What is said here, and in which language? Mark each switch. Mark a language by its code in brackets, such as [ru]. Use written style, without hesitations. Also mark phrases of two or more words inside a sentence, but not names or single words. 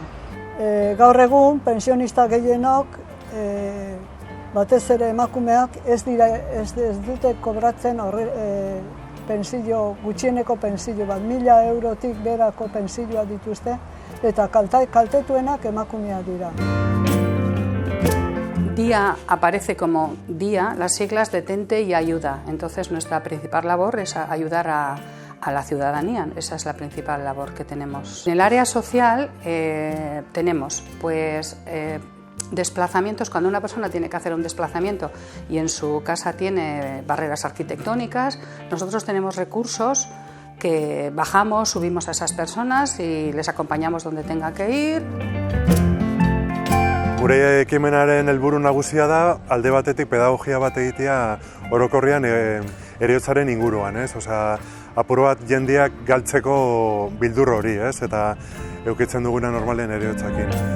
[eu] Gaur egun, pensionista gehienok, batez ere emakumeak ez dute kobratzen gutxieneko pensio bat, 1.000 eurotik berako pensioa dituzte eta kaltetuenak emakumeak dira. [es] DIA aparece como DIA, las siglas Detente y Ayuda. Entonces nuestra principal labor es ayudar a la ciudadanía, esa es la principal labor que tenemos. En el área social tenemos desplazamientos, cuando una persona tiene que hacer un desplazamiento y en su casa tiene barreras arquitectónicas, nosotros tenemos recursos que bajamos, subimos a esas personas y les acompañamos donde tenga que ir. [eu] Gure ekimenaren helburu nagusia da alde batetik pedagogia bat egitea orokorrean heriotzaren inguruan, ez? Apur bat jendeak galtzeko bildur hori, ez? Eta eukitzen duguna normalen heriotzakin.